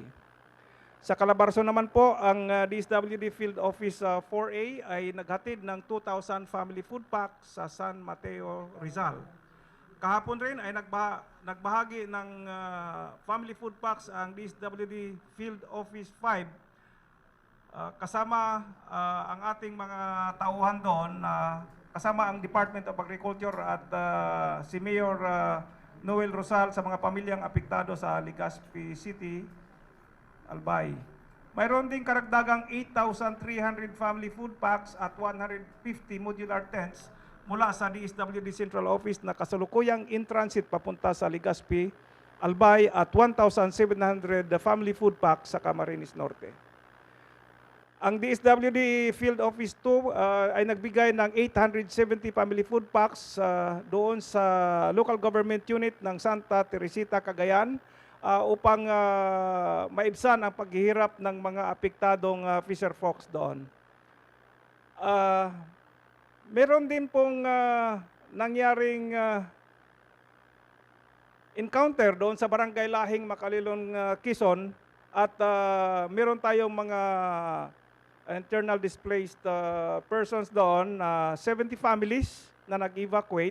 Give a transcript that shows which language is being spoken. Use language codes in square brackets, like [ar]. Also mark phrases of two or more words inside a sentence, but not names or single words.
[tl] Sa Calabarzon naman po, ang DSWD Field Office 4A ay naghatid ng 2,000 [en] family food packs [tl] sa San Mateo, Rizal. Kahapon rin ay nagbahagi ng [en] family food packs [tl] ang DSWD Field Office 5 kasama ang ating mga tauhan doon, kasama ang Department of Agriculture at si Mayor Noel Rosal sa mga pamilyang apektado sa Legazpi City, Albay. Mayroon ding karagdagang 8,300 [en] family food packs [tl] at 150 [en] modular tents [tl] mula sa DSWD Central Office na kasalukuyang [en] in transit [tl] papunta sa Legazpi, Albay, at 1,700 [en] family food packs [tl] sa Camarines Norte. Ang DSWD Field Office 2 ay nagbigay ng 870 [en] family food packs [tl] doon sa [en] local government unit [tl] ng Santa Teresita, Cagayan, upang maibsan ang paghihirap ng mga apektadong [en] fisher folks [tl] doon. Meron din pong nangyaring encounter doon sa Barangay Lahing, Makalilon, Quezon, at meron tayong mga [en] internal displaced persons [tl] doon, 70 families na nag-evacuate.